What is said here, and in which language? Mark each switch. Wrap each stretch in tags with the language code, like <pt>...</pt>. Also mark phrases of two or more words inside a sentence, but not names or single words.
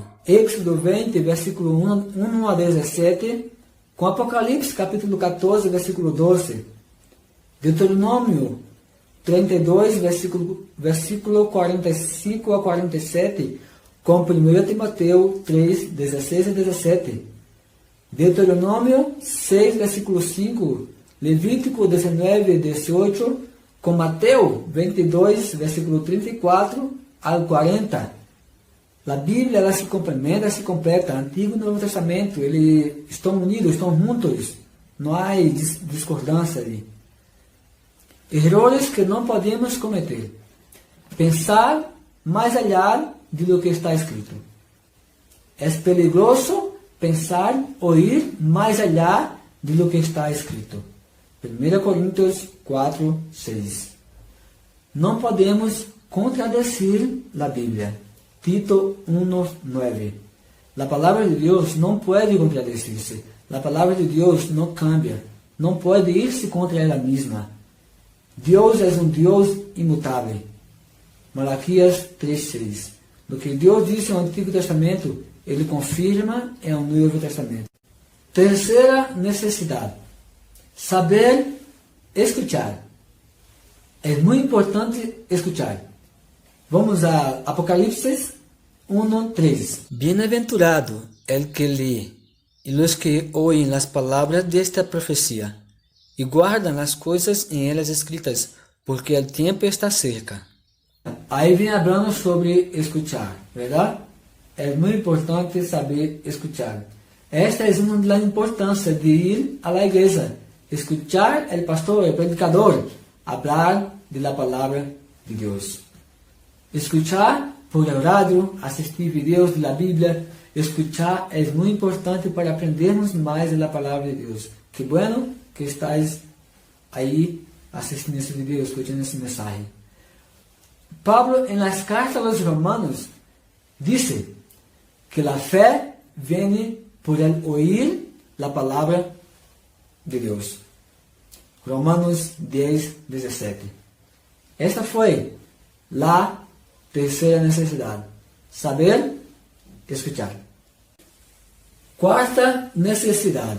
<pt>Êxodo 20, versículo 1 a 17, com Apocalipse, capítulo 14, versículo 12, Deuteronômio 32, versículo 45 a 47, com 1 Timoteu 3, 16 a 17, Deuteronômio 6, versículo 5, Levítico 19, 18, com Mateus 22, versículo 34 ao 40. A Bíblia ela se complementa, se completa. Antigo e Novo Testamento, eles estão unidos, estão juntos. Não há discordância ali. Erros que não podemos cometer.</pt> <es>Pensar mais allá de lo que está escrito. É peligroso pensar</es> <pt>ou ir mais</pt> <es>allá de lo que está escrito.</es> <pt>1 Coríntios 4, 6. Não podemos contradizer a Bíblia. Tito 1, 9. A palavra de Deus não pode contradizer-se. A palavra de Deus não cambia. Não pode ir-se contra ela mesma. Deus é um Deus imutável. Malaquias 3, 6. O que Deus disse no Antigo Testamento, Ele confirma no Novo Testamento. Terceira necessidade. Saber escuchar. É muito importante escuchar. Vamos a Apocalipse 1, 3.</pt> <es>Bienaventurado el que lee y los que oyen las palabras de esta profecía y guardan las cosas en ellas escritas, porque el tiempo está cerca.</es> <pt>Aí vem falando sobre escuchar, verdade? É muito importante saber escuchar. Esta é uma das importâncias de ir à igreja, escuchar o pastor, o predicador, falar da palavra de Deus. Escuchar por rádio, assistir vídeos da Bíblia, escuchar é muito importante para aprendermos mais da palavra de Deus.</pt> <es>Que bueno que estáis</es> <pt>aí assistindo esse vídeo, escutando esse mensagem. Pablo, em</pt> <es>las cartas</es> <pt>aos Romanos, disse que a fé vem</pt> <es>por el oír la</es> <pt>palavra de Deus. Romanos 10, 17. Esta foi a terceira necessidade. Saber escuchar. Quarta necessidade.</pt>